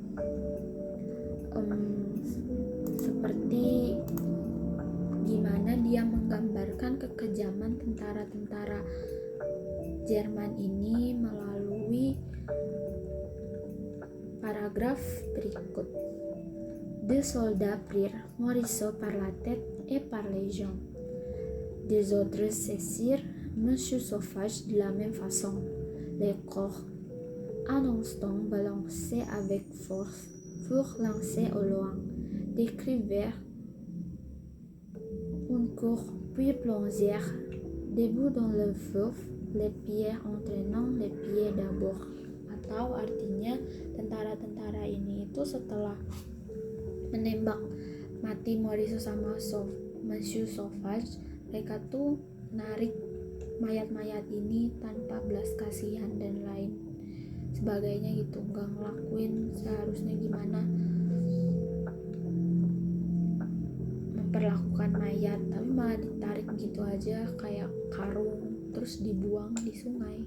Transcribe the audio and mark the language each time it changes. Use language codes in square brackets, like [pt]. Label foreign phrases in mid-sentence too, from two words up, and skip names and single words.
[id] Seperti gimana dia menggambarkan kekejaman tentara-tentara Jerman ini melalui paragraf berikut. [fr] Deux soldats prirent Morisot par la tête et par les jambes. Des autres saisirent Monsieur Sauvage de la même façon. Les corps, un instant balancés avec force, furent lancés au loin. Décrivèrent une cour, puis plongèrent debout dans le fleuve, les pieds entraînant les pieds d'abord. [id] Atau artinya tentara-tentara ini itu setelah menembak mati Morisot sama Monsieur Sauvage, mereka tuh narik mayat-mayat ini tanpa belas kasihan dan lain sebagainya gitu, nggak ngelakuin seharusnya gimana memperlakukan mayat, tapi malah ditarik gitu aja kayak karung terus dibuang di sungai.